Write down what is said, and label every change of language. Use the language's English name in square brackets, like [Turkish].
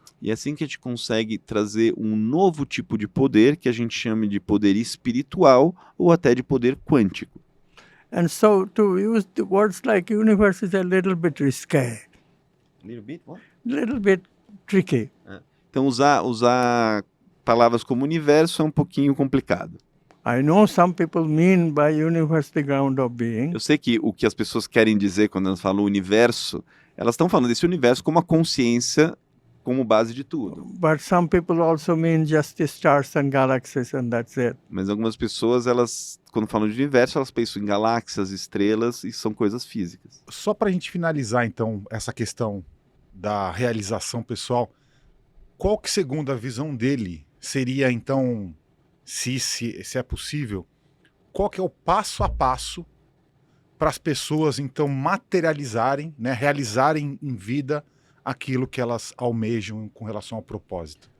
[Portuguese] E é assim que a gente consegue trazer um novo tipo de poder, que a gente chama de poder espiritual ou até de poder quântico. [English] And so to use the words like universe is a little bit risque, little bit tricky. [Portuguese] Então usar palavras como universo é um pouquinho complicado. [English] I know some people mean by universe the ground of being. [Portuguese] Eu sei que o que as pessoas querem dizer quando elas falam universo, elas estão falando desse universo como a consciência como base de tudo. [English] But some people also mean just the stars and galaxies and that's it. [Portuguese] Mas algumas pessoas, elas, quando falam de universo, elas pensam em galáxias, estrelas e são coisas físicas. Só para a gente finalizar, então, essa questão da realização pessoal, qual que, segundo a visão dele, seria, então, se é possível, qual que é o passo a passo para as pessoas, então, materializarem, né, realizarem em vida aquilo que elas almejam com relação ao propósito?